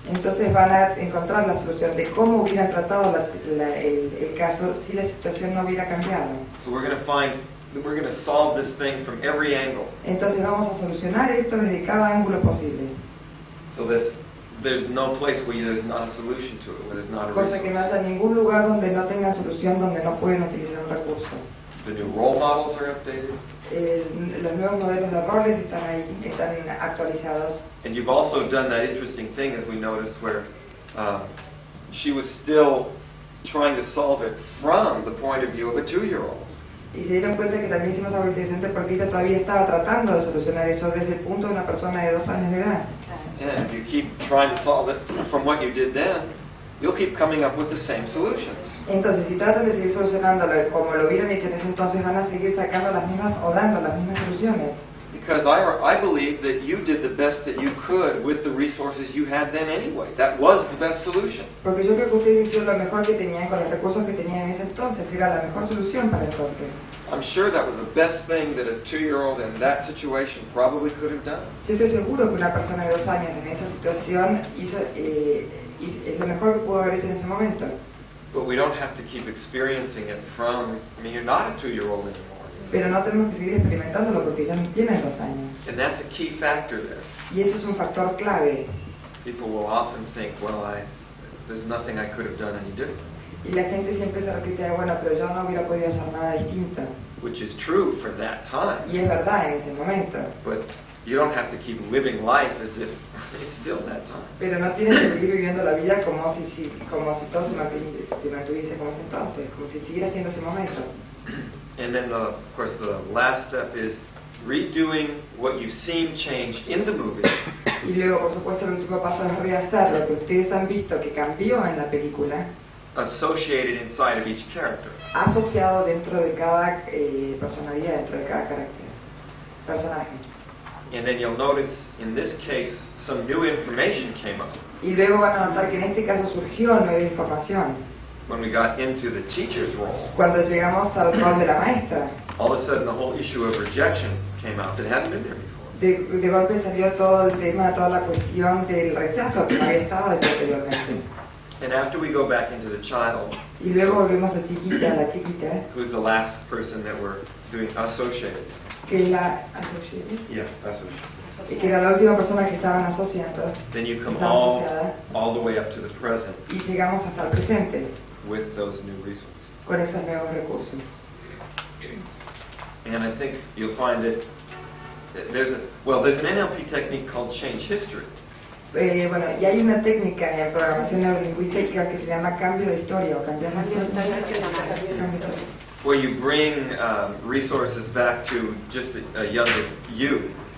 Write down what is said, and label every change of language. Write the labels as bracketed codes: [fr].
[es] Entonces van a encontrar la solución de cómo hubieran tratado el caso si la situación no hubiera cambiado. [en] So we're going to solve this thing from every angle, [es] Entonces vamos a solucionar esto desde cada ángulo posible, [en] so that there's no place where there's not a solution to it, where there's not a [es] cosa que no [en] resource. [es] haya ningún lugar donde no tengan solución, donde no pueden utilizar un recurso. [en] The new role models are updated. [es] Los nuevos modelos de roles están ahí, están actualizados. [en] And you've also done that interesting thing, as we noticed, where she was still trying to solve it from the point of view of a 2-year-old. [es] Y se dieron cuenta que también hicimos algo interesante porque ella todavía estaba tratando de solucionar eso desde el punto de una persona de 2 años de edad. [en] And if you keep trying to solve it from what you did then, you'll keep coming up with the same solutions. [es] Entonces, si tratan de seguir solucionándolo como lo hubieran hecho en ese entonces, van a seguir sacando las mismas o dando las mismas soluciones. [en] Because I believe that you did the best that you could with the resources you had then anyway. That was the best solution. [es] Porque yo creo que ustedes hicieron lo mejor que tenían con los recursos que tenían en ese entonces. Era la mejor solución para entonces. [en] I'm sure that was the best thing that a 2-year-old in that situation probably could have done. [es] Yo estoy seguro que una persona de 2 años en esa situación es lo mejor que pudo haber hecho en ese momento. [en] But we don't have to keep experiencing it from, I mean, you're not a 2-year-old anymore. [es] Pero no tenemos que seguir experimentándolo porque ya no tienen 2 años. [en] And that's a key factor there. [es] Y eso es un factor clave. [en] People will often think, well, there's nothing I could have done any different. [es] Y la gente siempre se repite, bueno, pero yo no hubiera podido hacer nada distinto. [en] Which is true for that time. [es] Y es verdad en ese momento. [en] But you don't have to keep living life as if it's still that time. [es] Pero no tienes que seguir viviendo la vida como si todo se mantuviese como ese entonces, como si siguiera siendo ese momento. [en] And then, of course, the last step is redoing what you've seen change in the movie. [es] Y luego, por supuesto, el último paso es rehacer lo que ustedes han visto que cambió en la película, [en] Associated inside of each character. [es] asociado dentro de cada personalidad, dentro de cada personaje. [en] And then you'll notice, in this case, some new information came up. [es] Y luego van a notar que en este caso surgió nueva información. [en] When we got into the teacher's role, [es] Cuando llegamos al rol de la maestra, [en] all of a sudden the whole issue of rejection came out that hadn't been there before. [es] de golpe salió todo el tema, toda la cuestión del rechazo que no había estado desde anteriormente. [en] And after we go back into the child, [es] Y luego volvemos a la chiquita, [en] who's the last person that we're doing associated. [es] que es la associated, [en] Yeah, associated. [es] que era la última persona que estaban asociando, [en] Then you come [es] estaba asociada, [en] all the way up to the present [es] y llegamos hasta el presente [en] with those new resources. [es] con esos nuevos recursos. [en] And I think you'll find that there's an NLP technique called change history. [es] Bueno, y hay una técnica en programación neurolingüística que se llama cambio de historia o cambiar la historia. [en] Where you bring resources back to just a younger you.